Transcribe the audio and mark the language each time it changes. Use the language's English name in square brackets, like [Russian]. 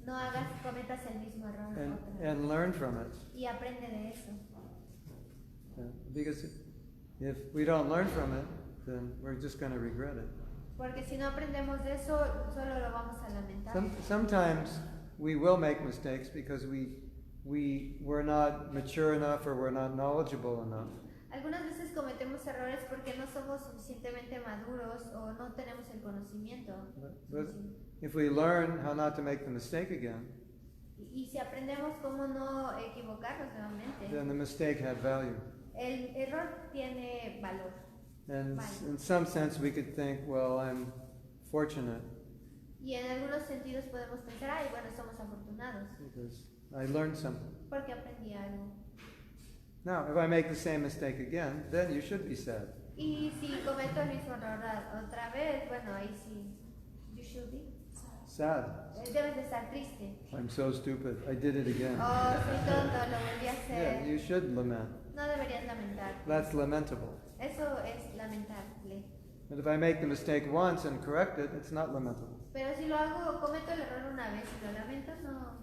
[Spanish] No cometas el mismo error otra vez. [English] And learn from it. [Spanish] Y aprende de eso. [English] Because if we don't learn from it, then we're just going to regret it. [Spanish] Porque si no aprendemos de eso, solo lo vamos a lamentar. [English] Sometimes we will make mistakes because we're not mature enough or we're not knowledgeable enough. [Spanish] Algunas veces cometemos errores porque no somos suficientemente maduros o no tenemos el conocimiento. [English] But if we learn how not to make the mistake again, [Spanish] Y si aprendemos cómo no equivocarnos nuevamente, [English] then the mistake had value. [Spanish] el error tiene valor. [English] And in some sense we could think, well, I'm fortunate [Spanish] Y en algunos sentidos podemos pensar, ay, bueno, somos afortunados [English] because I learned something. [Spanish] porque aprendí algo. [English] Now, if I make the same mistake again, then you should be sad. [Spanish] Y si cometo el mismo error otra vez, bueno, ahí sí, [English] you should be. Sad. [Spanish] Debes de estar triste. [English] I'm so stupid. I did it again. [Spanish] Oh, soy tonto, lo volví a [English] Yeah, [Spanish] hacer. [English] you should lament. [Spanish] No deberías lamentar. [English] That's lamentable. [Spanish] Eso es lamentable. [English] But if I make the mistake once and correct it, it's not lamentable. [Spanish] Pero si lo hago, cometo el error una vez y lo lamento, no